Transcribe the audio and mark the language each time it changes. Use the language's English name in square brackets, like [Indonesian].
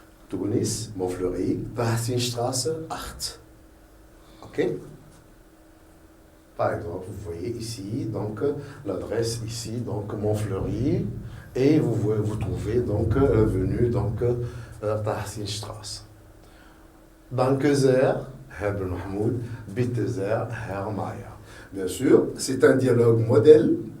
[German] Tunis, Montfleury, Tahsinstraße 8. OK? [French] Par exemple, vous voyez ici, donc, l'adresse ici, donc, Montfleury, et vous trouvez, donc, l'avenue, donc, Tahsinstraße. [German] Danke sehr, Herr Ben Mahmoud, bitte sehr, Herr Mayer. [French] Bien sûr, c'est un dialogue modèle.